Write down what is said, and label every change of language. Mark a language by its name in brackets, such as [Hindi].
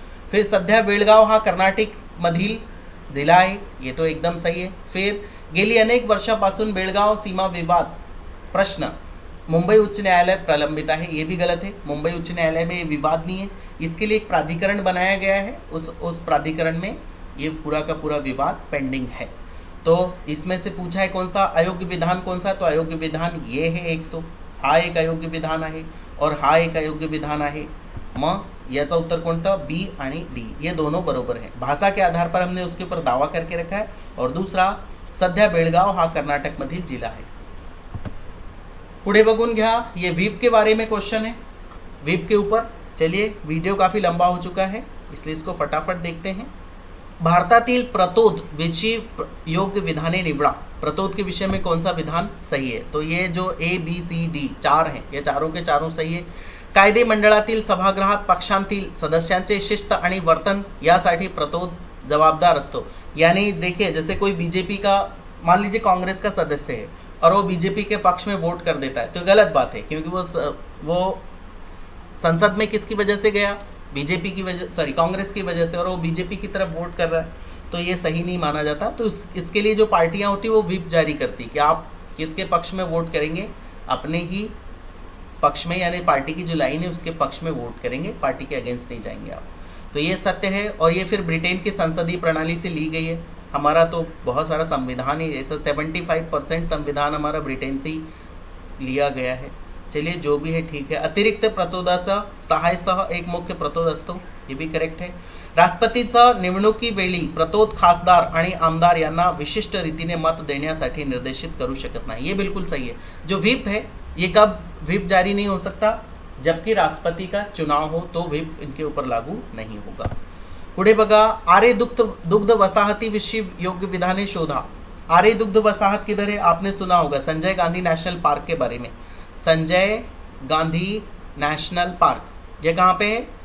[Marathi] फिर सध्या बेळगाव हा कर्नाटक मधील जिल्हा आहे, [Hindi] ये तो एकदम सही है। [Marathi] फिर गेली अनेक वर्षापासून बेळगाव सीमा विवाद प्रश्न मुंबई उच्च न्यायालय प्रलंबित है, [Hindi] ये भी गलत है। मुंबई उच्च न्यायालय में ये विवाद नहीं है, इसके लिए एक प्राधिकरण बनाया गया है, उस प्राधिकरण में ये पूरा का पूरा विवाद पेंडिंग है। तो इसमें से पूछा है कौन सा अयोग्य विधान कौन सा, तो अयोग्य विधान ये है एक, [Marathi] तो हा एक अयोग्य विधान आहे [Hindi] और हा एक अयोग्य विधान आहे। [Marathi] मग याचा उत्तर कोणतं? बी आणि डी, [Hindi] ये दोनों बरोबर है। भाषा के आधार पर हमने उसके ऊपर दावा करके रखा है। और दूसरा, [Marathi] सध्या बेळगाव हा कर्नाटक मधील जिल्हा आहे। पुढे बघून घ्या, [Hindi] ये व्हीप के बारे में क्वेश्चन है, व्हीप के ऊपर। चलिए, वीडियो काफ़ी लंबा हो चुका है, इसलिए इसको फटाफट देखते हैं। [Marathi] भारतातील प्रतोद विषयी योग्य विधाने निवडा। [Hindi] प्रतोद के विषय में कौन सा विधान सही है? तो ये जो ABCD 4 हैं, ये चारों के चारों सही है। [Marathi] कायदे मंडळातील सभागृहात पक्षांतील सदस्यांचे शिस्त आणि वर्तन यासाठी प्रतोद जवाबदार असतो। [Hindi] यानी देखिए, जैसे कोई बीजेपी का, मान लीजिए कांग्रेस का सदस्य है और वो बीजेपी के पक्ष में वोट कर देता है, तो गलत बात है, क्योंकि वो संसद में किसकी वजह से गया? बीजेपी की वजह, सॉरी कांग्रेस की वजह से, और वो बीजेपी की तरफ वोट कर रहा है, तो ये सही नहीं माना जाता। तो इसके लिए जो पार्टियां होती वो व्हिप जारी करती कि आप किसके पक्ष में वोट करेंगे, अपने ही पक्ष में, यानी पार्टी की जो लाइन है उसके पक्ष में वोट करेंगे, पार्टी के अगेंस्ट नहीं जाएंगे आप। तो ये सत्य है, और ये फिर ब्रिटेन की संसदीय प्रणाली से ली गई है। हमारा तो बहुत सारा संविधान ही, ऐसा 75% संविधान हमारा ब्रिटेन से ही लिया गया है। चलिए, जो भी है ठीक है। [Marathi] अतिरिक्त प्रतोदाचा सहाय्यसह एक मुख्य प्रतोद असतो, [Hindi] ये भी करेक्ट है। [Marathi] राष्ट्रपतीचं निवडणुकीवेळी प्रतोद खासदार आणि आमदार यांना विशिष्ट रीतीने मत देण्यासाठी निर्देशित करू शकत नाही, [Hindi] ये बिल्कुल सही है। जो व्हिप है, ये कब व्हिप जारी नहीं हो सकता? जबकि राष्ट्रपति का चुनाव हो, तो व्हिप इनके ऊपर लागू नहीं होगा। [Marathi] पुढे बघा, आरे दुग्ध वसाहती विषयी योग्य विधाने शोधा। [Hindi] आरे दुग्ध वसाहत किधर है? आपने सुना होगा, संजय गांधी नेशनल पार्क के बारे में। संजय गांधी नेशनल पार्क, ये कहाँ पे है?